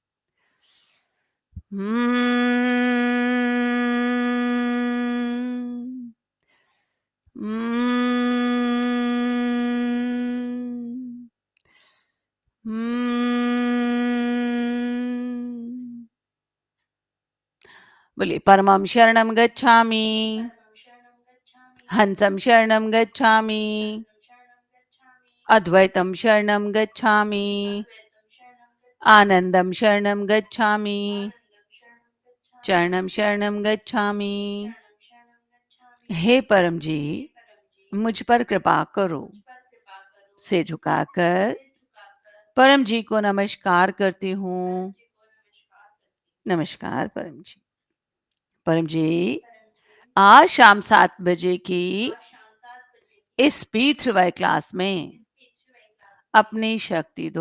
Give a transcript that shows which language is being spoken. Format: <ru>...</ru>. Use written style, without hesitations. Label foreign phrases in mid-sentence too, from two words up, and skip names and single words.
<sa>हम्म, हम्म, हम्म। बोलिए परमं शरणं गच्छामि, हंसं शरणं गच्छामि, अद्वैतं शरणं गच्छामि, आनंदं शरणं गच्छामि, चरणं शरणं गच्छामि।</sa> <hi>हे परम जी, मुझ पर कृपा करो। से झुकाकर परम जी को नमस्कार करती हूँ। नमस्कार परम जी। परम जी, आज शाम 7 बजे की इस P3Y क्लास में अपनी शक्ति दो।</hi>